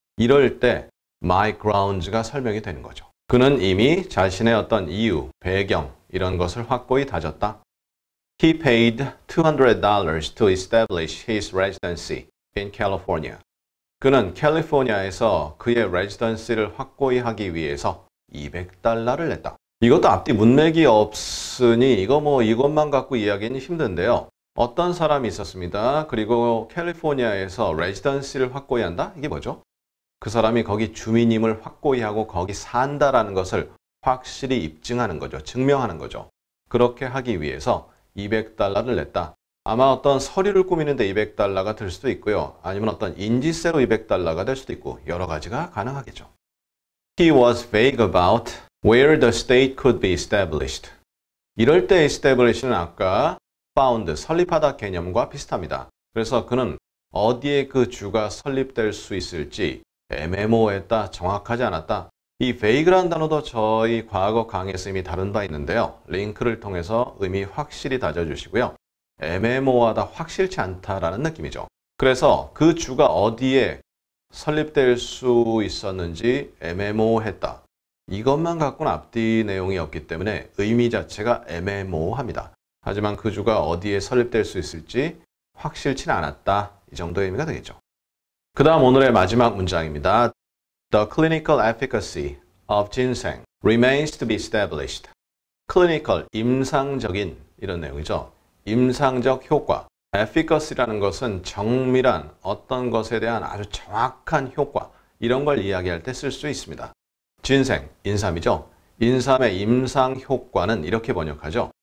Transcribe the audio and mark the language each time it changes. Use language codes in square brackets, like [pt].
[ko] 이럴 때 [en] my grounds [ko] 가 설명이 되는 거죠. 그는 이미 자신의 어떤 이유, 배경 이런 것을 확고히 다졌다. [en] He paid $200 to establish his residency in California. [ko] 그는 캘리포니아에서 그의 레지던시를 확고히 하기 위해서 $200를 냈다. 이것도 앞뒤 문맥이 없으니 이것만 갖고 이야기는 힘든데요. 어떤 사람이 있었습니다. 그리고 캘리포니아에서 레지던시를 확고히 한다? 이게 뭐죠? 그 사람이 거기 주민임을 확고히 하고 거기 산다라는 것을 확실히 입증하는 거죠. 증명하는 거죠. 그렇게 하기 위해서 $200를 냈다. 아마 어떤 서류를 꾸미는데 $200가 들 수도 있고요. 아니면 어떤 인지세로 $200가 될 수도 있고 여러 가지가 가능하겠죠. [en] He was vague about where the state could be established. [ko] 이럴 때 establish는 아까 found, 설립하다 개념과 비슷합니다. 그래서 그는 어디에 그 주가 설립될 수 있을지 애매모호했다, 정확하지 않았다. 이 vague라는 단어도 저희 과거 강의에서 이미 다룬 바 있는데요. 링크를 통해서 의미 확실히 다져주시고요. 애매모호하다, 확실치 않다라는 느낌이죠. 그래서 그 주가 어디에 설립될 수 있었는지 애매모호했다. 이것만 갖고는 앞뒤 내용이 없기 때문에 의미 자체가 애매모호합니다. 하지만 그 주가 어디에 설립될 수 있을지 확실치는 않았다. 이 정도의 의미가 되겠죠. 그 다음 오늘의 마지막 문장입니다. [en] The clinical efficacy of ginseng remains to be established. [ko] clinical, 임상적인 이런 내용이죠. 임상적 효과. efficacy라는 것은 정밀한 어떤 것에 대한 아주 정확한 효과, 이런 걸 이야기할 때 쓸 수 있습니다. 진생, 인삼이죠. 인삼의 임상 효과는 이렇게 번역하죠.